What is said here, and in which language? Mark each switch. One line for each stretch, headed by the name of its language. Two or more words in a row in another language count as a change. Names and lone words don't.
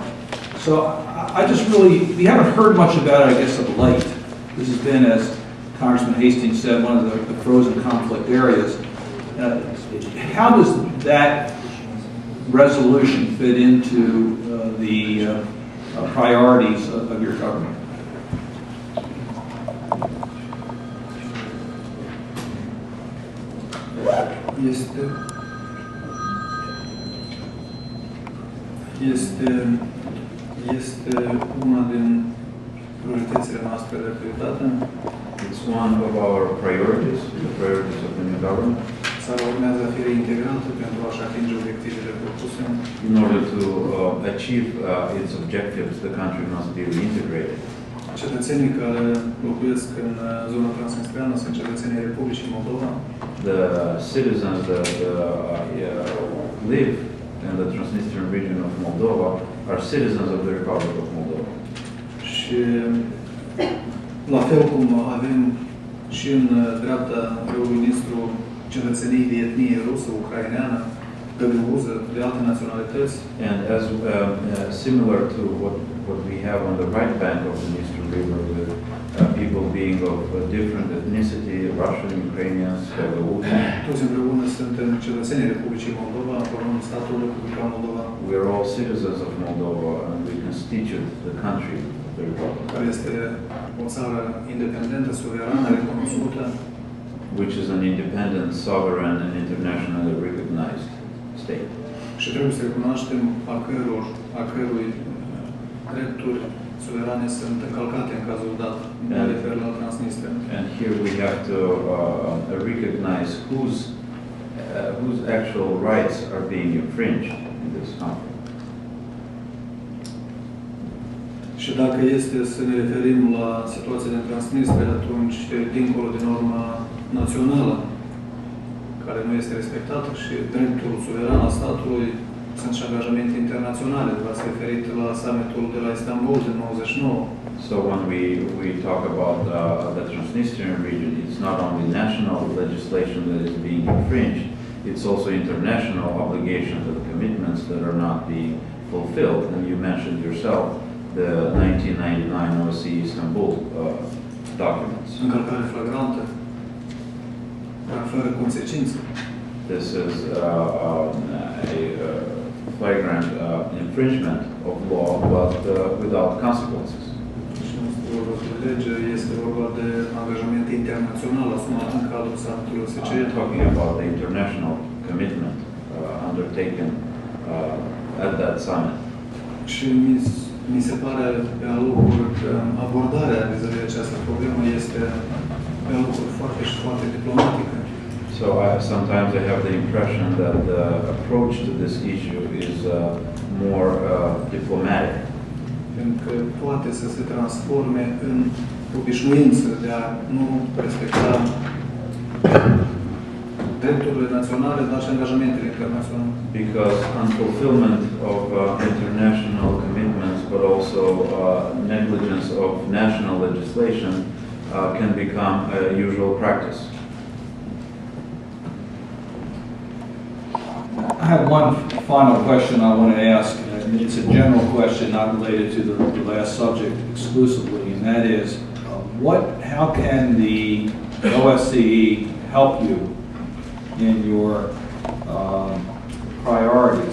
English: So I just really, we haven't heard much about it, I guess, of late. This has been, as Congressman Hastings said, one of the frozen conflict areas. How does that resolution fit into the priorities of your government?
Romanian: Este una din prioritățile noastre de prioritate.
English: It's one of our priorities, the priorities of the new government.
Romanian: Țara urmează a fi reintegrată pentru a-și atinge obiectivele propuse.
English: In order to achieve its objectives, the country must be reintegrated.
Romanian: Cetățenii care locuiesc în zona transnistreană sunt cetățenii Republicii Moldova.
English: The citizens that live in the Transnistrian region of Moldova are citizens of the Republic of Moldova.
Romanian: Și la fel cum avem și în dreapta râului Nistru cetățenii de etnie rusă, ucraineană, găgăuză, de alte naționalități.
English: And as similar to what we have on the right bank of the Dniester River, with people being of different ethnicity, Russian, Ukrainians,
Romanian: Toți împreună suntem cetățenii Republicii Moldova, formăm statul Republica Moldova.
English: we are all citizens of Moldova, and we constitute the country, the Republic,
Romanian: Care este o țară independentă, suverană, recunoscută.
English: which is an independent, sovereign, and internationally recognized state.
Romanian: Și trebuie să recunoaștem a cărui drepturi suverane sunt încălcate în cazul dat. Mă refer la Transnistria.
English: And here we have to recognize whose actual rights are being infringed in this conflict.
Romanian: Și dacă este să ne referim la situația din Transnistria, atunci, dincolo de norma națională, care nu este respectată și dreptul suveran al statului. Sunt și angajamente internaționale. V-ați referit la summitul de la Istanbul din 99.
English: So when we talk about the Transnistrian region, it's not only national legislation that is being infringed, it's also international obligations and commitments that are not being fulfilled. And you mentioned yourself the 1999 OSCE Istanbul documents.
Romanian: Încălcare flagrantă, fără consecințe.
English: This is a flagrant infringement of law, but without consequences.
Romanian: Și nu este vorba de lege, este vorba de angajamente internaționale asumat în cadrul summitului OSCE.
English: I'm talking about the international commitment undertaken at that summit.
Romanian: Și mi se pare pe alocuri că abordarea vis-a-vis de această problemă este pe alocuri foarte diplomatică.
English: So sometimes I have the impression that the approach to this issue is more diplomatic.
Romanian: Pentru că poate să se transforme în obișnuință de a nu respecta drepturile naționale, dar și angajamentele internaționale.
English: Because unfulfillment of international commitments, but also negligence of national legislation can become a usual practice. I have one final question I want to ask, and it's a general question not related to the last subject exclusively, and that is, how can the OSCE help you in your priorities?